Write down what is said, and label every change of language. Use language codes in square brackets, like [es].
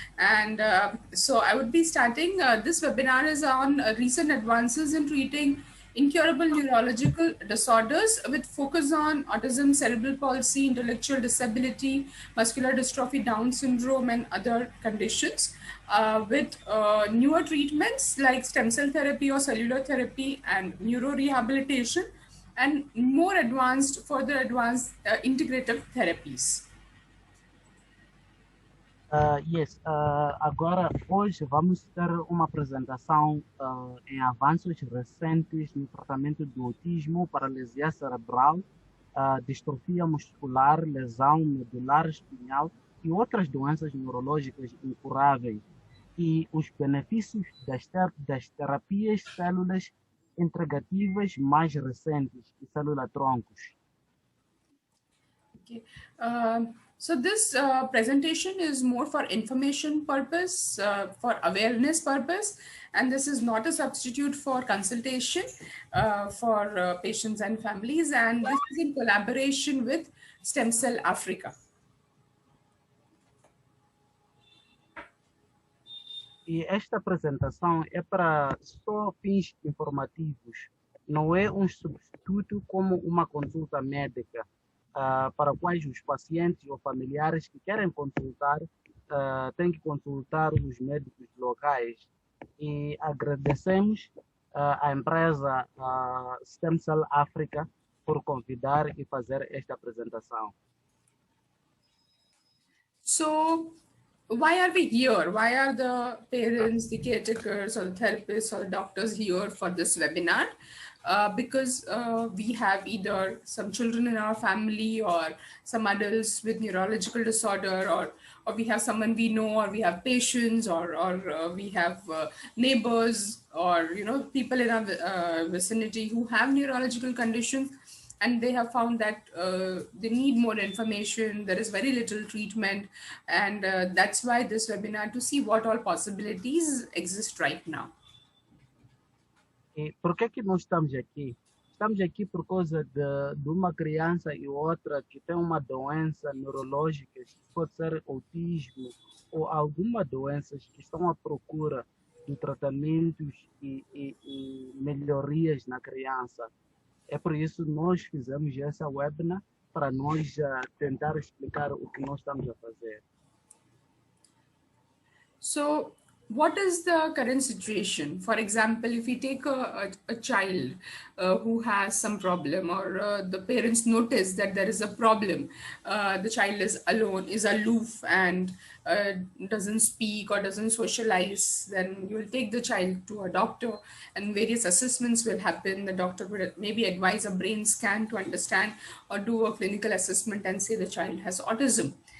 [en] And so I would be starting. This webinar is on recent advances in treating incurable neurological disorders with focus on autism, cerebral palsy, intellectual disability, muscular dystrophy, Down syndrome, and other conditions. With newer treatments like stem cell therapy or cellular therapy and neurorehabilitation, and more advanced, further advanced integrative therapies. [pt] Yes, agora hoje vamos ter uma apresentação em avanços recentes no tratamento do autismo, paralisia cerebral, distrofia muscular, lesão medular espinhal e outras doenças neurológicas incuráveis, e os benefícios das terapias células integrativas mais recentes e célula-troncos. [en] Okay. So this presentation is more for information purpose, for awareness purpose, and this is not a substitute for consultation for patients and families, and this is in collaboration with Stem Cell Africa. [pt] E esta apresentação é para só fins informativos, não é um substituto como uma consulta médica, para quais os pacientes ou familiares que querem consultar têm que consultar os médicos locais. E agradecemos à empresa Stem Cell Africa por convidar e fazer esta apresentação. [en] So, why are we here? Why are the parents, the caretakers, or the therapists, or the doctors here for this webinar? Because we have either some children in our family or some adults with neurological disorder, or we have someone we know, or we have patients, or we have neighbors, or people in our vicinity who have neurological conditions, and they have found that they need more information. There is very little treatment, and that's why this webinar, to see what all possibilities exist right now. [pt] E por que nós estamos aqui? Estamos aqui por causa de uma criança e outra que tem uma doença neurológica, que pode ser autismo ou alguma doença que estão à procura de tratamentos e melhorias na criança. É por isso que nós fizemos essa webinar, para nós tentar explicar o que nós estamos a fazer. [en] So, what is the current situation? For example, if we take a child who has some problem, or the parents notice that there is a problem, the child is alone, is aloof, and doesn't speak or doesn't socialize, then you will take the child to a doctor and various assessments will happen. The doctor will maybe advise a brain scan to understand, or do a clinical assessment and say the child has autism.